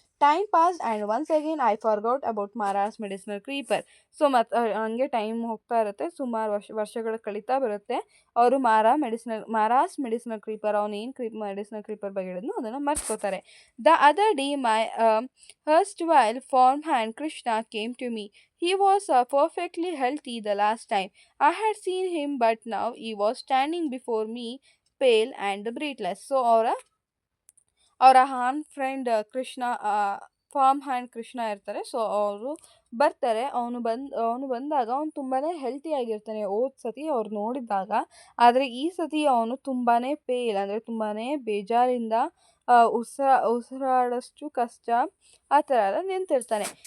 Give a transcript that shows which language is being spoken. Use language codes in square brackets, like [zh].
[en] Time pass and once again I forgot about Mara's medicinal creeper. [kn] So ಮತ್ತು ಹಂಗೆ time ಹೋಗ್ತಾ ಇರುತ್ತೆ, ಸುಮಾರು ವರ್ಷಗಳು ಕಳೀತಾ ಬರುತ್ತೆ. ಅವರು ಮಾರಾಸ್ ಮೆಡಿಸಿನಲ್ ಕ್ರೀಪರ್ ಅವನೇನು ಮೆಡಿಸಿನಲ್ ಕ್ರೀಪರ್ ಬಗ್ಗೆ ಹೇಳಿದ್ನೋ ಅದನ್ನು ಮರ್ತ್ಕೋತಾರೆ. [en] The other day my Hurst while farm hand Krishna came to me. He was perfectly healthy the last time I had seen him, but now he was standing before me, pale and breathless. [kn] So ಅವರ ಹಾನ್ friend Krishna form hand Krishna ಇರ್ತಾರೆ. So ಅವರು ಬರ್ತಾರೆ. ಅವನು ಬಂದಾಗ ಅವನು ತುಂಬಾ healthy ಆಗಿರ್ತಾನೆ ಹೋದ ಸತಿ ಅವ್ರು ನೋಡಿದಾಗ. ಆದರೆ ಈ ಸತಿ ಅವನು ತುಂಬಾ ಪೇಲ್, ಅಂದರೆ ತುಂಬಾ ಬೇಜಾರಿಂದ ಉಸಿರಾಡೋಷ್ಟು ಕಷ್ಟ ಆ ಥರ ಎಲ್ಲ ನಿಂತಿರ್ತಾನೆ.